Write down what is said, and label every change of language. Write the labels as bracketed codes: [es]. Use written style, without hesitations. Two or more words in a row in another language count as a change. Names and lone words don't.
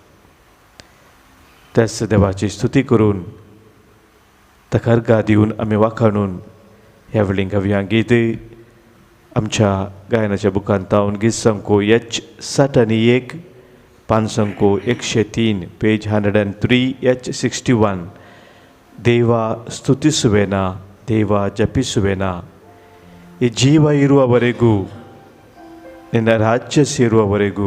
[kok] त्याच देवाची स्तुती करून ताका अर्घा दिवन आमी वाखाणून ह्या वेळी गावया गीत. आमच्या गायनाच्या बुकांत हांव गीत संको H61, पान संको 103, पेज 103, H61. [kn] ದೇವಾ ಸ್ತುತಿಸುವೆನ, ದೇವ ಜಪಿಸುವೆನ, ಈ ಜೀವ ಇರುವವರೆಗೂ, ನಿನ್ನ ರಾಜ್ಯ ಸೇರುವವರೆಗೂ.